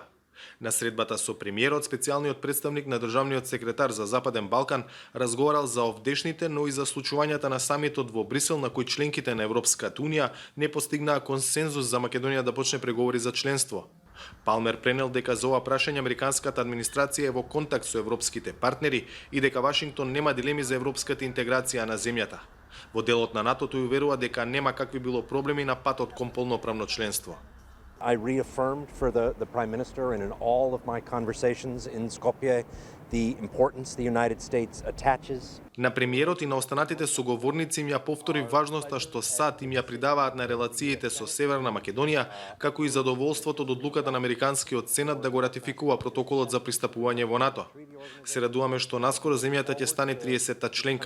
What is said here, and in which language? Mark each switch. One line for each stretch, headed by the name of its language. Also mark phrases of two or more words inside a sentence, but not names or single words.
Macedonian: На средбата со премиерот, специјалниот представник на државниот секретар за Западен Балкан разговарал за овдешните, но и за случувањата на самитот во Брисел на кој членките на Европската унија не постигнаа консензус за Македонија да почне преговори за членство. Палмер пренел дека за ова прашање американската администрација е во контакт со европските партнери и дека Вашингтон нема дилеми за европската интеграција на земјата. Во делот на НАТО тој уверува дека нема какви било проблеми на патот кон полноправно членство.
English: I reaffirmed for the Prime Minister and in all of my conversations in Skopje the importance the United States attaches.
Macedonian: На премиерот и на останатите соговорници им ја повтори важноста што САД им ја придаваат на релациите со Северна Македонија, како и задоволството од одлуката на Американскиот Сенат да го ратификува протоколот за пристапување во НАТО. Се радуваме што наскоро земјата ќе стане 30-та членка.